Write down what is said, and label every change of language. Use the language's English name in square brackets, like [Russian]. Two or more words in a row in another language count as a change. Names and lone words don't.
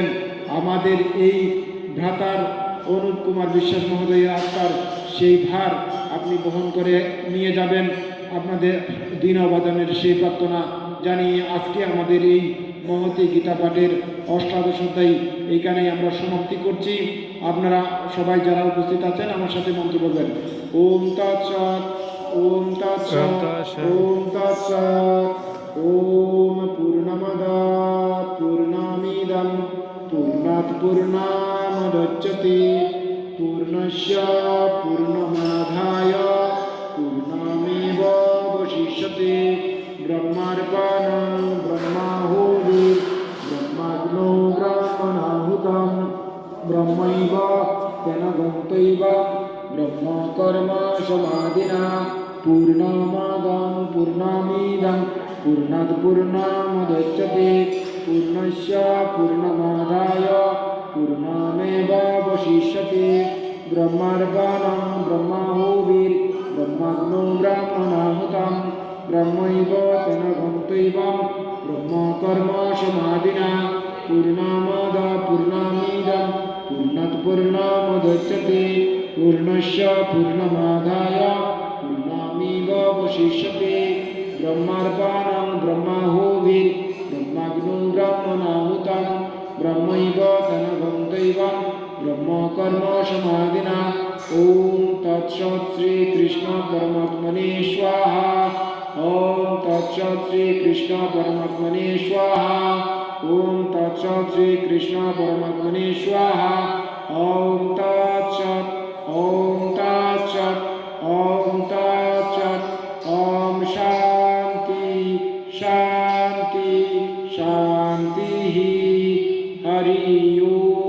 [Bangla] আমাদের এই ভ্রাতার অনুপ কুমার বিশ্বাস মহোদয়ের আত্মার সেই ভার আপনি বহন করে নিয়ে যাবেন। আপনাদের দীনভাজনের সেই প্রার্থনা জানিয়ে আজকে আমাদের এই মহতী গীতা পাঠের অষ্টাদশ অধ্যায় এইখানেই আমরা সমাপ্তি করছি। আপনারা সবাই যারা উপস্থিত আছেন আমার সাথে মন্ত্র বলবেন। [Sanskrit] ওম তৎসৎ ওম তৎসৎ ওম তৎসৎ ওম পূর্ণমদঃ পূর্ণমিদং পূর্ণাৎ পূর্ণমুদচ্যতে পূর্ণস্য পূর্ণমাদায় পূর্ণমেবাবশিষ্যতে। ব্রহ্মার্পণং ব্রহ্মাহুতিঃ ব্রহ্মাগ্নৌ ব্রহ্মণাহুতং ব্রহ্মৈব তেন গন্তৈব ব্রহ্মকর্ম সমাধিনা পূর্ণমাদাং পূর্ণমিদং পূর্ণাৎ পূর্ণমুদচ্যতে পূর্ণস্য পূর্ণমাদায় পূর্ণমেবাবশিষ্যতে। ব্রহ্মার্পণং ব্রহ্মাহুতিঃ ব্রহ্মাগ্নৌ ব্রহ্মণাহুতং ব্রহ্মৈব তেন গন্তৈব ব্রহ্মকর্ম সমাধিনা পূর্ণমাদা পূর্ণমিদং পূর্ণাৎ পূর্ণমুদচ্যতে পূর্ণস্য পূর্ণমাদায় পূর্ণমেবাবশিষ্যতে। ব্রহ্মার্পণং ব্রহ্মাহুতিঃ ব্রহ্মাগ্নৌ ব্রহ্মণাহুতং ব্রহ্মৈব তেন গন্তৈব ব্রহ্মকর্ম সমাধিনা। ওম তৎসৎ শ্রীকৃষ্ণ পরমাত্মনে স্বাহা। ওম তৎসৎ শ্রীকৃষ্ণ পরমাত্মনে স্বাহা। ওম তৎসৎ শ্রীকৃষ্ণ পরমাত্মনে স্বাহা। ওম তৎসৎ ওম তৎসৎ ওম তৎসৎ। ওম শান্তি শান্তি শান্তি। হরি ওম।